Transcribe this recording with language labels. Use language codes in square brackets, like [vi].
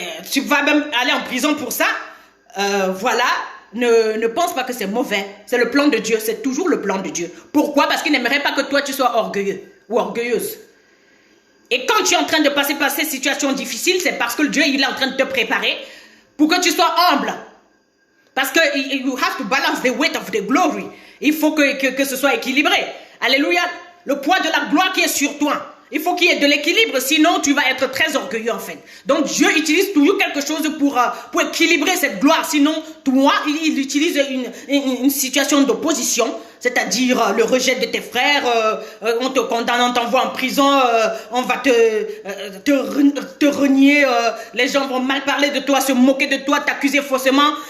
[fr] Tu vas même aller en prison pour ça. Voilà. Ne pense pas que c'est mauvais. C'est le plan de Dieu. C'est toujours le plan de Dieu. Pourquoi? Parce qu'il n'aimerait pas que toi, tu sois orgueilleux ou orgueilleuse. Et quand tu es en train de passer par ces situations difficiles, c'est parce que Dieu, il est en train de te préparer pour que tu sois humble. Parce que [en] you have to balance the weight of the glory. [fr] Il faut que ce soit équilibré. Alléluia. Le poids de la gloire qui est sur toi. Il faut qu'il y ait de l'équilibre, sinon tu vas être très orgueilleux en fait. Donc Dieu utilise toujours quelque chose pour équilibrer cette gloire. Sinon, toi, il utilise une situation d'opposition, c'est-à-dire le rejet de tes frères, on te condamne, on t'envoie en prison, on va te renier, les gens vont mal parler de toi, se moquer de toi, t'accuser faussement.